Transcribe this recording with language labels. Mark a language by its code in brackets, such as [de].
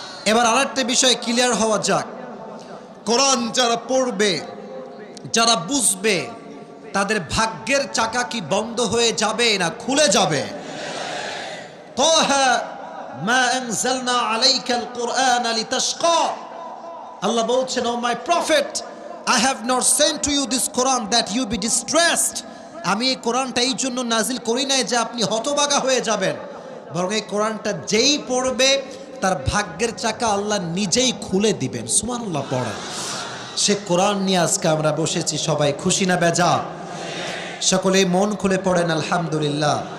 [bn] এবার আরেকটা বিষয় ক্লিয়ার হওয়া যাক। কোরআন যারা পড়বে, যারা বুঝবে, তাদের ভাগ্যের চাকা কি বন্ধ হয়ে যাবে না খুলে যাবে? [ar] তাহা মা আনজালনা আলাইকাল কুরআন লিতাশকা। [bn] আল্লাহ বলছেন, [en] O my prophet, I have not sent to you this Quran that you be distressed. [bn] আমি এই কোরআনটা এই জন্য নাজিল করি নাই যে আপনি হতবাগা হয়ে যাবেন, বরং এই কোরআনটা যেই পড়বে তার ভাগ্যের চাকা আল্লাহ নিজেই খুলে দিবেন। সুবহানাল্লাহ পড়েন। সে কোরআন নিয়ে আজকে আমরা বসেছি, সবাই খুশি না বেজা? সকলেই মন খুলে পড়েন আলহামদুলিল্লাহ।